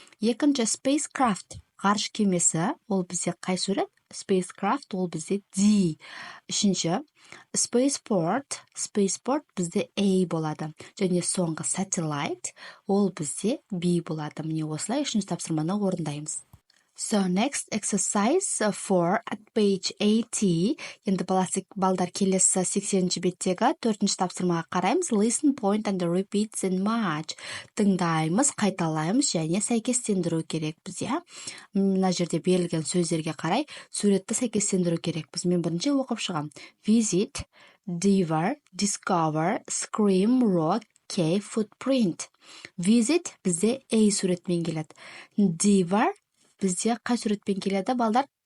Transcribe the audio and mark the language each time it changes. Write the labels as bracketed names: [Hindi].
[Kazakh] Екінші spacecraft, ғарыш кемесі, ол бізде қай сурет? Spacecraft, ол бізде D. Үшінші spaceport бізде A болады. Және соңғы satellite, ол бізде B болады. Міне осылай үшінші тапсырманы орындаймыз. [English] So next exercise 4 at page 80. [Kazakh] Енді балдар келесі 80-ші беттегі 4-ші тапсырмаға қараймыз. [English] Listen, point and repeat and match. [Kazakh] Тыңдаймыз, қайталаймыз және сәйкестендіру керекпіз, Мына жерде берілген сөздерге қарай суретті сәйкестендіру керекпіз. Мен бірінші оқып шығам. Visit, [English] diver, discover, scream, rock, cave, footprint. [Kazakh] Visit бізде A суретмен келеді. Diver бізде қай суретмен келеді, балдар?